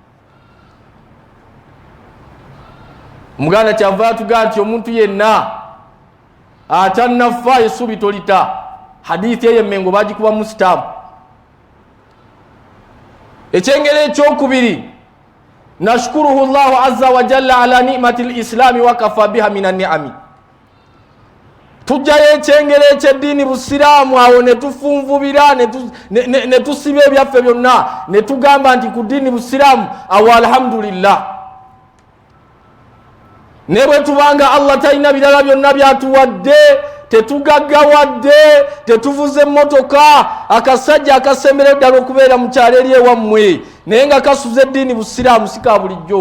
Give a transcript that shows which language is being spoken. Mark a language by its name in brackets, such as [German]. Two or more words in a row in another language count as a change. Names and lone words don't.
[Ganda] Omuganda kyava atugamba nti omuntu yenna atannafaayo essuubi tolita. Hadithi eyo emmengo bagikuba mu sitaamu. Ekyengera ekyokubiri [Arabic] نشكره الله عز وجل على نعمة الإسلام وكفى بها من النعم. [Ganda] Tujjayo ekyengera eky'eddiini busiraamu awo ne tufunvubira ne tusiba ebyaffe byonna ne tugamba nti ku ddiini busiraamu awo alhamdulillah. Ne bwe tubanga Allah talina birala byonna byatuwadde tetugaggawadde tetuvuze emmotoka akasajja akasemera ddala okubeera mu kyalo eri ewammwe naye nga kasuze eddiini busiraamu sika bulijjo.